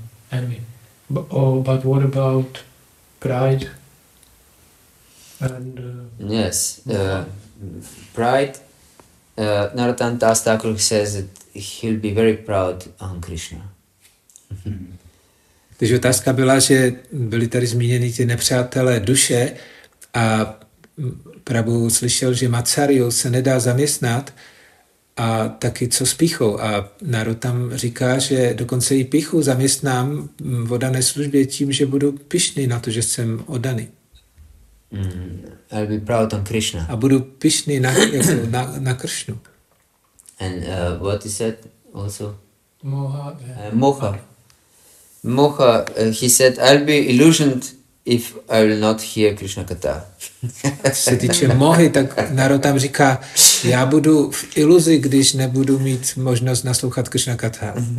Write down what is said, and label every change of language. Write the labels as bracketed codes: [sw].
[en] Envy. But what about pride? And Yes. Pride. Narottam Das Thakur says that he'll be very proud on Krishna. [cs] Takže otázka byla, že byli tady zmíněni ti nepřátelé duše a Prabhu slyšel, že Matsaryu se nedá zaměstnat a taky co s pýchou. A Narottam říká, že dokonce i pýchu zaměstnám v oddané službě tím, že budu pyšný na to, že jsem oddaný. [en] I'll be proud on Krishna. [cs] A budu pyšný na Krišnu. [en] And what is that also? moha. Moha. Moha, he said, I'll be illusioned if I will not hear Krishna Katha. [cs] Co se týče mohy, tak Narottam říká, já budu v iluzi, když nebudu mít možnost naslouchat Krishna Katha.